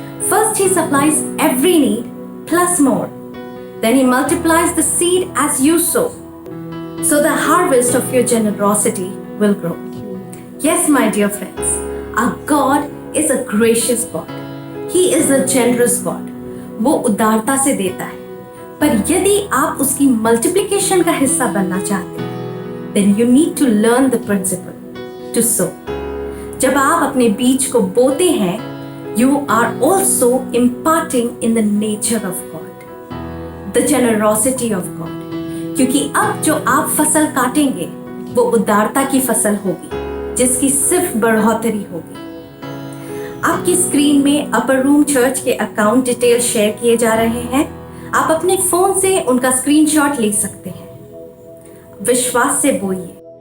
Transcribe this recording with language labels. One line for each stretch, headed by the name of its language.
English: First, He supplies every need plus more. Then He multiplies the seed as you sow, so the harvest of your generosity will grow." Yes, my dear friends, our God is a gracious God. He is a generous God.
Hindi: वो उदारता से देता है, पर यदि आप उसकी multiplication का हिस्सा बनना चाहते हैं,
English: then you need to learn the principle to sow.
Hindi: जब आप अपने बीज को बोते हैं,
English: you are also imparting in the nature of God, the generosity of God.
Hindi: क्योंकि अब जो आप फसल काटेंगे, वो उदारता की फसल होगी, जिसकी सिर्फ बढ़ोतरी होगी। आपकी स्क्रीन में अपर रूम चर्च के अकाउंट डिटेल शेयर किए जा रहे हैं। आप अपने फोन से उनका स्क्रीनशॉट ले सकते हैं। विश्वास से बोइए,